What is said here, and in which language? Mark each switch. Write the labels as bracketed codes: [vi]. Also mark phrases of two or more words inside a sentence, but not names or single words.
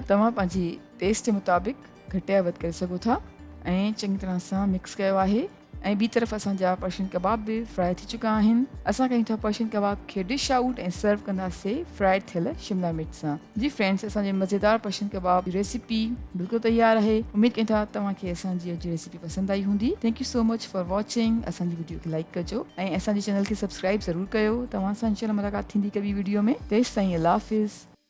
[sd] तव्हां पंहिंजी टेस्ट जे मुताबिक़ घटि या वधि करे सघो था ऐं चङी तरह सां मिक्स कयो आहे ऐं ॿी तरफ़ असांजा पर्शियन कबाब बि फ्राई थी चुका आहिनि। असां कयूं था पर्शियन कबाब खे [en] dish out [sd] ऐं सर्व कंदासीं फ्राइड थियल शिमला मिर्च सां। जी फ्रेंड्स, असांजे मज़ेदार पर्शियन कबाब जी रेसिपी बिल्कुलु तयारु आहे। उमेदु कयूं था तव्हांखे असांजी अॼु रेसिपी पसंदि आई हूंदी। [en] Thank you so much for watching. [sd] असांजी वीडियो खे लाइक कजो ऐं असांजे चैनल खे सब्सक्राइब ज़रूरु कयो। तव्हां सां इंशाल्लाह मुलाक़ात थींदी कॿी वीडियो में। तेसिताईं अल्लाह हाफ़िज़।